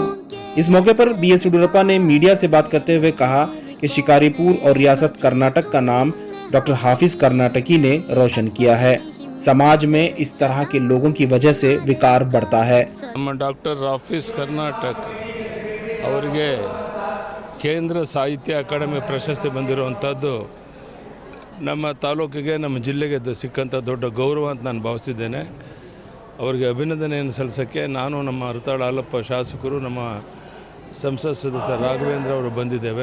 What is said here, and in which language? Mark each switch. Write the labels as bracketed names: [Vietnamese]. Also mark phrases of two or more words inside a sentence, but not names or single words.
[Hindi] इस मौके पर BS येडियुरप्पा ने मीडिया से बात करते हुए कहा कि शिकारीपुर और रियासत कर्नाटक का नाम डॉक्टर हाफिज कर्नाटकी ने रोशन किया है। समाज में इस तरह के लोगों की वजह से विकार बढ़ता है। [Kannada] डॉक्टर हाफिज कर्नाटक ಅವರಿಗೆ ಕೇಂದ್ರ ಸಾಹಿತ್ಯ ಅಕಾಡೆಮಿ ಪ್ರಶಸ್ತಿ ಬಂದಿರುವಂಥದ್ದು ನಮ್ಮ ತಾಲೂಕಿಗೆ, ನಮ್ಮ ಜಿಲ್ಲೆಗೆ ಸಿಕ್ಕಂಥ ದೊಡ್ಡ ಗೌರವ ಅಂತ ನಾನು ಭಾವಿಸಿದ್ದೇನೆ। ಅವರಿಗೆ ಅಭಿನಂದನೆಯನ್ನು ಸಲ್ಲಿಸೋಕ್ಕೆ ನಾನು, ನಮ್ಮ ಹರತಾಳ ಹಾಲಪ್ಪ ಶಾಸಕರು, ನಮ್ಮ ಸಂಸತ್ ಸದಸ್ಯ ರಾಘವೇಂದ್ರ ಅವರು ಬಂದಿದ್ದೇವೆ।